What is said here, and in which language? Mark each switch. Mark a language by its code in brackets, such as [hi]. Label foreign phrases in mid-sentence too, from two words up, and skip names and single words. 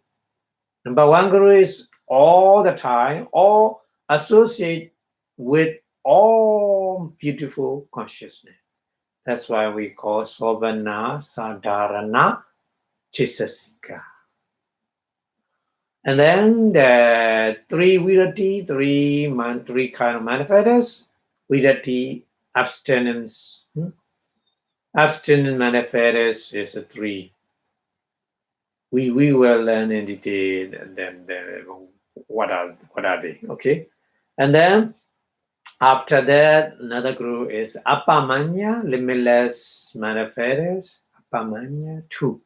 [en] Number one group is all the time, all associate with all beautiful consciousness. That's why we call [pi] Sobana Sadharana Chitasika. [en] And then the three virati, three kind of manifestors. Virati, abstinence. Abstinent manifestors is a three. We will learn in detail then what are they, okay? And then after that, another group is Apamanya, limitless manifestors. Apamanya, two.